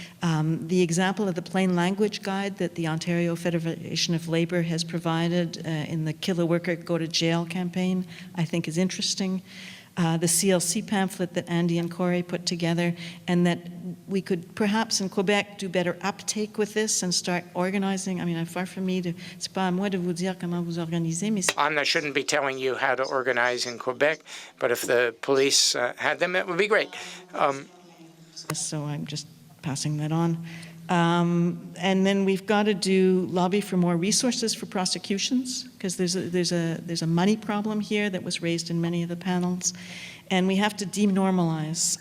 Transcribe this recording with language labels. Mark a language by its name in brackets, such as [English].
[English] The example of the plain language guide that the Ontario Federation of Labour has provided in the Kill a Worker, Go to Jail campaign, I think is interesting. The CLC pamphlet that Andy and Corey put together, and that we could perhaps in Quebec do better uptake with this and start organizing. I mean, far from me to, [French] c'est pas à moi de vous dire comment vous organisez, mais [English] I shouldn't be telling you how to organize in Quebec, but if the police had them, it would be great. So I'm just passing that on. And then we've got to lobby for more resources for prosecutions, because there's a money problem here that was raised in many of the panels, and we have to denormalize.